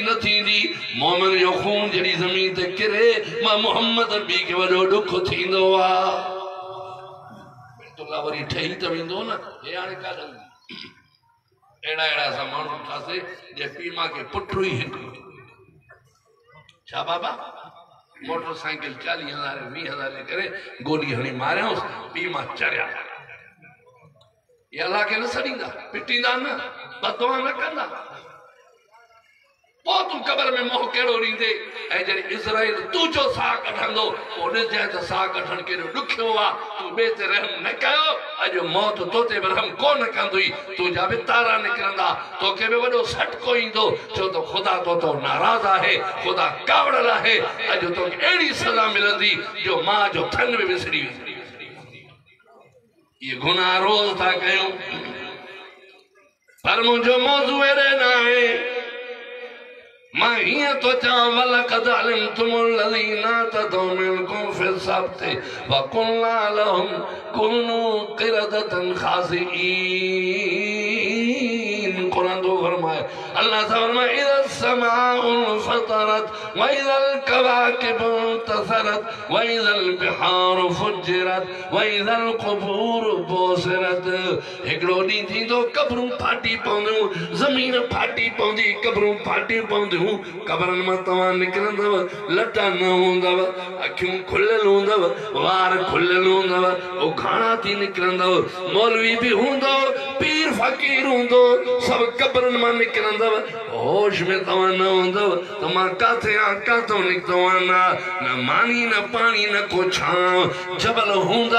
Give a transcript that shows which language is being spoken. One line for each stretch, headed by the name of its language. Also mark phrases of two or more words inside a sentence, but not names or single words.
Sindhi: न थींदी मोमिन जो खून जॾहिं ज़मीन ते किरे मां मोहम्मद नबी खे वॾो ॾुख थींदो आहे बैतुल्लाह वरी ठही त वेंदो न हे हाणे काॾनि अहिड़ा अहिड़ा असां माण्हू ठासे जे पीउ मां खे पुटु ई हिकु छा बाबा मोटरसाइकिल 40,000 20,000 जे करे गोली हणी मारियऊंसि पीउ मां चरिया ये अल्लाह के न सड़ींदा पिटींदा न बदुआ न कंदा पोइ तूं क़बर में मोह कहिड़ो ॾींदे ऐं जॾहिं इज़राइल तूं जो साह कढंदो पोइ ॾिसजांइ त साह कढणु केॾो ॾुखियो आहे तूं ॿिए ते रहम न कयो अॼु मौत तो ते बि रहम कोन कंदुई तुंहिंजा बि तारा निकिरंदा तोखे बि वॾो सटको ईंदो छो त ख़ुदा तो नाराज़ आहे ख़ुदा कावड़ल आहे अॼु तोखे अहिड़ी सज़ा मिलंदी जो मां जो थन बि विसरी वेंदी ये गुनाह रोज था कयूं पर मुझे मौजू एड़े ना है मां हिया तो चा
Arabic: ولقد علمتم الذين اعتدوا منكم في السبت وقلنا لهم كونوا قردة
Sindhi: खासिईन कुरान तो फरमाए अल्लाह से फरमाए
Arabic: إذا السماء انفطرت وإذا الكواكب انتثرت وإذا البحار فجرت وإذا القبور بعثرت
Sindhi: हिकिड़ो ॾींहुं थींदो कब्रूं फाटी पवंदियूं ज़मीन फाटी पवंदी कब्रूं फाटी पवंदियूं कब्रनि मां तव्हां निकिरंदव लटा न हूंदव अखियूं खुलियल हूंदव वार खुलियल हूंदव उघाड़ा थी निकिरंदव मौलवी भी हूंदो पीर फ़कीर हूंदो सभु कब्रनि मां निकिरंदव होश में तव्हां न हूंदव त मां काथे आहियां काथों निकितो आहियां न मानी न पानी न को छांव जबल हूंदा